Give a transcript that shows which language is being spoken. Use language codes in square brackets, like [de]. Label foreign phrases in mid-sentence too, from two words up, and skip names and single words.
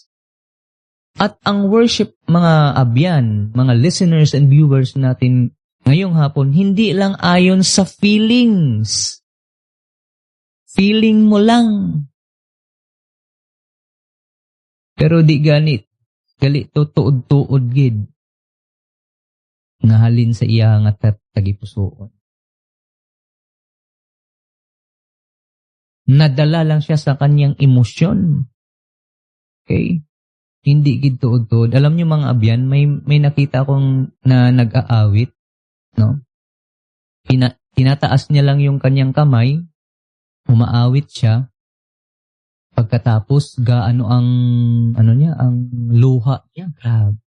[tl] At ang worship, mga abyan, mga [en] listeners and viewers [tl] natin ngayong hapon, hindi lang ayon sa feelings. Feeling mo lang. Pero di ganit. [hil] Gali to tuod-tuod gid. Nahalin sa iyang at tagipusoon. [tl] Nadala lang siya sa kanyang emosyon. [hil] Okay? Hindi gid tuod-tuod. [tl] Alam niyo mga abyan, may nakita akong na nag-aawit, no? Tinataas niya lang yung kanyang kamay, umaawit siya. Pagkatapos ang luha niya, grabe.